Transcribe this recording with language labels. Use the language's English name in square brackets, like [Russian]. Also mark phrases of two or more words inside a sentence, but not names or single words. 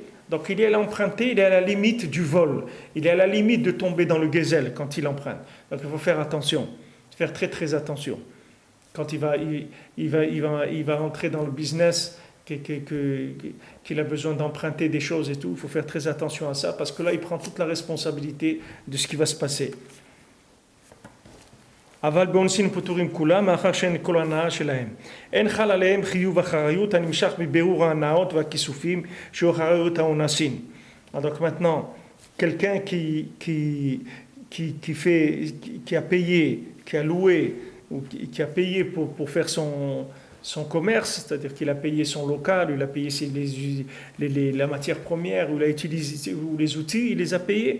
[French] Donc il est emprunté, il est à la limite du vol. Il est à la limite de tomber dans le gazelle quand il emprunte. Donc il faut faire attention, faire très très attention. Quand il va rentrer dans le business, qu'il a besoin d'emprunter des choses et tout, il faut faire très attention à ça, parce que là, il prend toute la responsabilité de ce qui va se passer. [Hebrew] אבל באונסין פטורים כולם, מאחר שאין כל הנאה שלהם. אין חל עליהם חיוב אחריות הנמשך מבירור ההנאות והכיסופים שהוא אחריות האונסין. [French] Donc maintenant, quelqu'un qui a payé, qui a loué, ou qui a payé pour faire son commerce, c'est-à-dire qu'il a payé son local, il a payé la matière première, ou il a utilisé ou les outils, il les a payés.